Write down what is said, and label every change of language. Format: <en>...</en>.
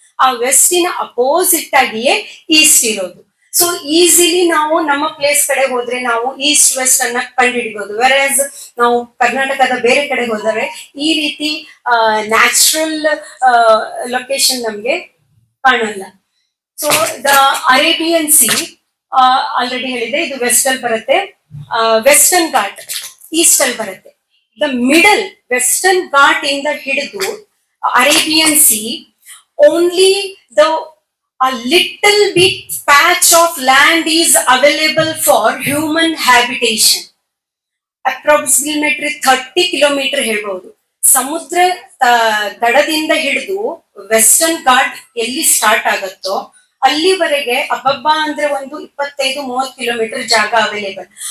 <kn>ಆ ವೆಸ್ಟಿನ ಅಪೋಸಿಟ್ ಆಗಿಯೇ ಈಸ್ಟ್ ಇರೋದು. ಸೊ ಈಸಿಲಿ ನಾವು ನಮ್ಮ ಪ್ಲೇಸ್ ಕಡೆ ಹೋದ್ರೆ ನಾವು ಈಸ್ಟ್ ವೆಸ್ಟ್ ಅನ್ನ ಕಂಡುಹಿಡಿಬಹುದು. ವೆರಸ್ ನಾವು ಕರ್ನಾಟಕದ ಬೇರೆ ಕಡೆ ಹೋದರೆ ಈ ರೀತಿ ನ್ಯಾಚುರಲ್ ಲೊಕೇಶನ್ ನಮ್ಗೆ ಕಾಣಲ್ಲ. So the Arabian C already ಹೇಳಿದೆ, ಇದು ವೆಸ್ಟ್ ಅಲ್ಲಿ ಬರುತ್ತೆ. ವೆಸ್ಟರ್ನ್ ಘಾಟ್ ಈಸ್ಟ್ ಅಲ್ಲಿ ಬರುತ್ತೆ.</kn> <en>the middle western Ghat</en> <kn>ಇಂದ ಹಿಡಿದು</kn> <en>Arabian sea only the a little bit patch of land is available for human habitation. Approximately 30 kilometer ಹೇಳ್ಬಹುದು.</en> <kn>ಸಮುದ್ರ ದಡದಿಂದ ಹಿಡಿದು ವೆಸ್ಟರ್ನ್ ಘಾಟ್ ಎಲ್ಲಿ ಸ್ಟಾರ್ಟ್ ಆಗುತ್ತೋ ಅಲ್ಲಿವರೆಗೆ ಅಬ್ಬಬ್ಬ ಅಂದ್ರೆ ಒಂದು 25-30 ಕಿಲೋಮೀಟರ್ ಜಾಗ ಅವೈಲೇಬಲ್.</kn>